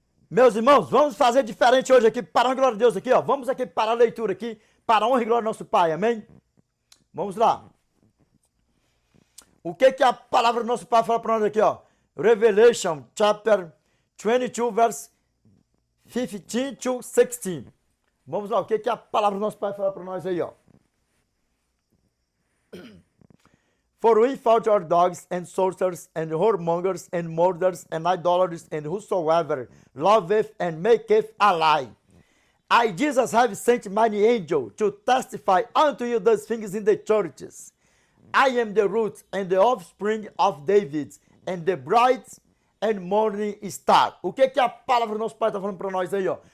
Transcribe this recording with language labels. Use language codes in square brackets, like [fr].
[pt] Meus irmãos, vamos fazer diferente hoje aqui, para a glória de Deus aqui, ó. Vamos aqui para a leitura aqui, para a honra e glória do nosso Pai, amém? Vamos lá. O que a palavra do nosso Pai fala para nós aqui, ó? [en] Revelation, chapter 22, verse 15 to 16. [pt] Vamos lá, o que a palavra do nosso Pai fala para nós aí, ó? [en] For we fought our dogs and sorcerers and whoremongers and murderers and idolaters and whosoever loveth and maketh a lie. I, Jesus, have sent mine angel to testify unto you those things in the churches. I am the root and the offspring of David and the bright and morning star. [pt] O que a palavra do nosso Pai está falando para nós aí, ó?